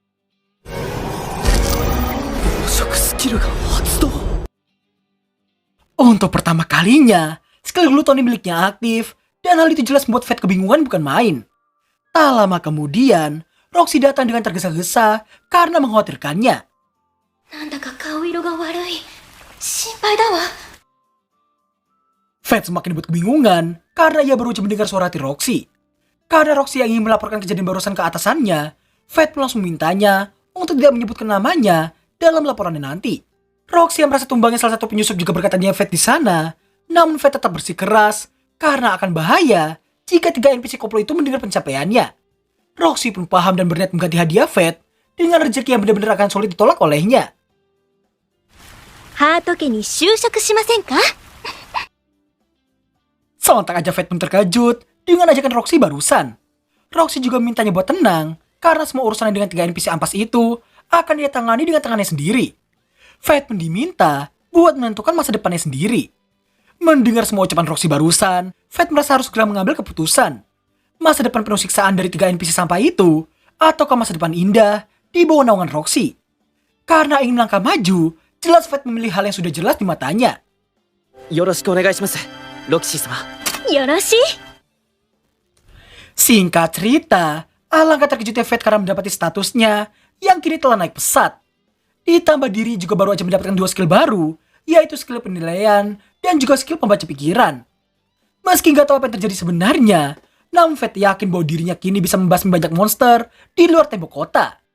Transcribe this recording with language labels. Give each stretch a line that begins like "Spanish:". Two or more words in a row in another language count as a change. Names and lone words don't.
Indonesian: Untuk pertama kalinya, skill glutoni miliknya aktif, dan hal itu jelas membuat Fate kebingungan bukan main. Tak lama kemudian, Roxy datang dengan tergesa-gesa karena mengkhawatirkannya.
Japanese: なんだか顔色が悪い。心配だわ。
Indonesian: Fate semakin dibuat kebingungan karena ia baru saja mendengar suara hati Roxy. Karena Roxy yang ingin melaporkan kejadian barusan ke atasannya, Fate pun langsung mintanya untuk tidak menyebutkan namanya dalam laporannya nanti. Roxy yang merasa tumbangnya salah satu penyusup juga berkata dia Fate di sana, namun Fate tetap bersikeras karena akan bahaya jika 3 NPC koplo itu mendengar pencapaiannya. Roxy pun paham dan berniat mengganti hadiah Fate dengan rezeki yang benar-benar akan sulit ditolak olehnya.
Japanese: ハート家に就職しませんか?
Indonesian: Sontak aja Fate pun terkejut dengan ajakan Roxy barusan. Roxy juga mintanya buat tenang karena semua urusannya dengan 3 NPC ampas itu akan dia tangani dengan tangannya sendiri. Fate pun diminta buat menentukan masa depannya sendiri. Mendengar semua ucapan Roxy barusan, Fate merasa harus segera mengambil keputusan. Masa depan penuh siksaan dari 3 NPC sampah itu, ataukah masa depan indah di bawah naungan Roxy? Karena ingin melangkah maju, jelas Fate memilih hal yang sudah jelas di matanya.
Japanese: よろしくお願いします、ロキシー様。よろしい。
Indonesian: Singkat cerita, alangkah terkejutnya Fate karena mendapati statusnya yang kini telah naik pesat. Ditambah diri juga baru aja mendapatkan 2 skill baru, yaitu skill penilaian dan juga skill pembaca pikiran. Meski nggak tahu apa yang terjadi sebenarnya, namun Fate yakin bahwa dirinya kini bisa membasmi banyak monster di luar tembok kota.